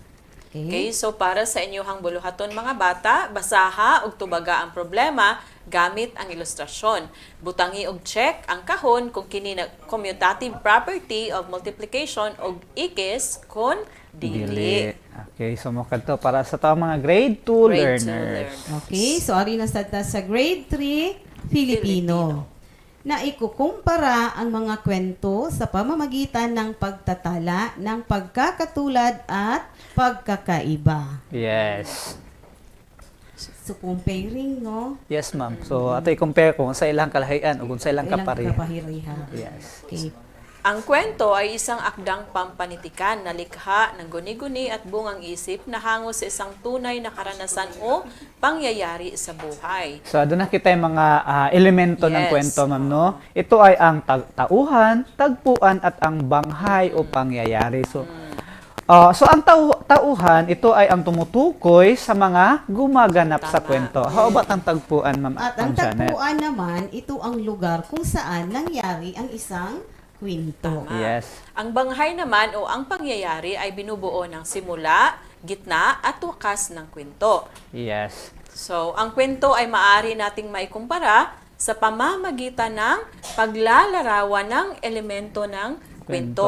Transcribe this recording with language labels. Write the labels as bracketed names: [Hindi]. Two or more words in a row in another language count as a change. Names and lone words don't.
[Cebuano] Okay, so para sa inyuhang buluhaton mga bata, basaha ug tubaga ang problema gamit ang ilustrasyon. Butangi og check ang kahon kung kini na [English] commutative property of multiplication [Cebuano] og ikis kun dili. Okay, so mo kadto para sa taong mga [English] grade 2 learners. [Cebuano] Okay, so ari na sa grade 3 Filipino. [Filipino] Na ikukumpara ang mga kwento sa pamamagitan ng pagtatala ng pagkakatulad at pagkakaiba. [English] Yes. So, comparing, no? Yes, ma'am. [Cebuano] So, ato i-compare kung sa ilang kalahian o kung sa ilang kaparihan. [English] Yes. Okay. [Filipino] Ang kwento ay isang akdang pampanitikan na likha ng guni-guni at bungang isip na hango sa isang tunay na karanasan o pangyayari sa buhay. So, doon nakita yung mga elemento ng kwento, ma'am, no? Ito ay ang tauhan, tagpuan, at ang banghay o pangyayari. So, ang tauhan, ito ay ang tumutukoy sa mga gumaganap sa kwento. [English] How about [Filipino] ang tagpuan, ma'am? At ang tagpuan naman, ito ang lugar kung saan nangyari ang isang kwento. [English] Yes. [Filipino] Ang banghay naman o ang pangyayari ay binubuo ng simula, gitna at wakas ng kwento. [English] Yes. [Filipino] So, ang kwento ay maaari nating maikumpara sa pamamagitan ng paglalarawan ng elemento ng kwento.